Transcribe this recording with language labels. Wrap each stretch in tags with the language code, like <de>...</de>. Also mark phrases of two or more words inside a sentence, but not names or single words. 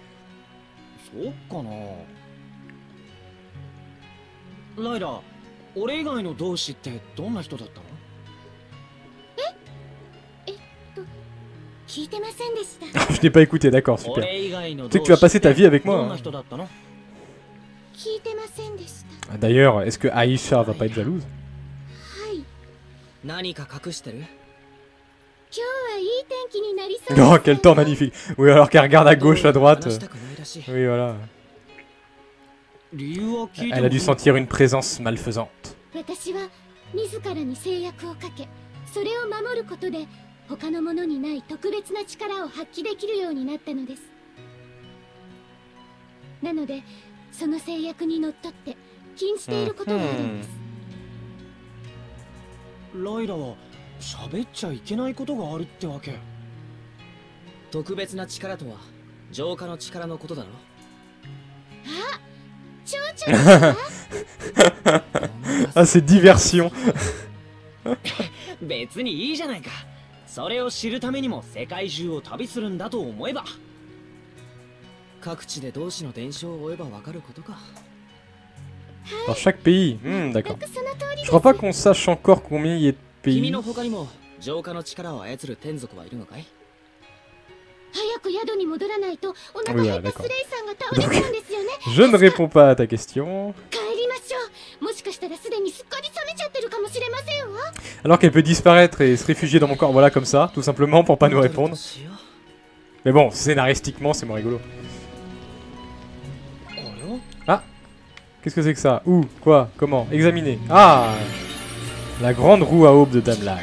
<fr>Je n'ai pas écouté, d'accord, super. Tu sais que tu vas passer ta vie avec moi. Hein. D'ailleurs, est-ce que Aisha va pas être jalouse?</fr> <ja>何か隠してる？今日はいい天気になりそうです。</ja> <fr>Oh, quel temps magnifique. Oui, alors qu'elle regarde à gauche, à droite.</fr> <ja>話したくないらしい。</ja> <fr>Oui, voilà.</fr> <ja>理由は聞いても</ja> <fr>Elle a dû sentir une présence malfaisante.</fr> <ja>私は自らに制約をかけ、それを守ることで他の者にない特別な力を発揮できるようになったのです。なのでその制約にのっとって禁じていることがあるんです。ライラは喋っちゃいけないことがあるってわけ。特別な力とは浄化の力のことだろ。蝶々</ja> <fr>Ah, c'est diversion.</fr> <ja>別にいいじゃないか。それを知るためにも世界中を旅するんだと思えば。各地で同志の伝承を追えばわかることか。</ja> <fr>Dans chaque pays.</fr> <ja>全</ja> <fr>D'accord.</fr> <ja>くその通りで</ja> <fr>Je</fr> <ja>す。</ja> <fr>crois pas qu'on sache encore combien il y a de</fr> <ja>君</ja> <fr>pays.</fr> <ja>の他にも浄化の力を操る天族はいるのかい？早く宿に戻らないとお腹</ja> <fr>Oui,</fr> <ja>減</ja> <fr>voilà,</fr> <ja>った</ja> <fr>d'accord.</fr> <ja>スレイさんが倒れちゃうんですよね。</ja> <fr>Je ne réponds pas à ta question.</fr> <ja>帰りましょう。もしかしたらすでにすっかり冷めちゃってるかもしれませんわ。</ja> <fr>Alors qu'elle peut disparaître et se réfugier dans mon corps, voilà, comme ça, tout simplement pour pas nous répondre. Mais bon, scénaristiquement, c'est moins rigolo. Qu'est-ce que c'est que ça? Où? Quoi? Comment? Examiner. Ah! La grande roue à aube de Damlac.</fr>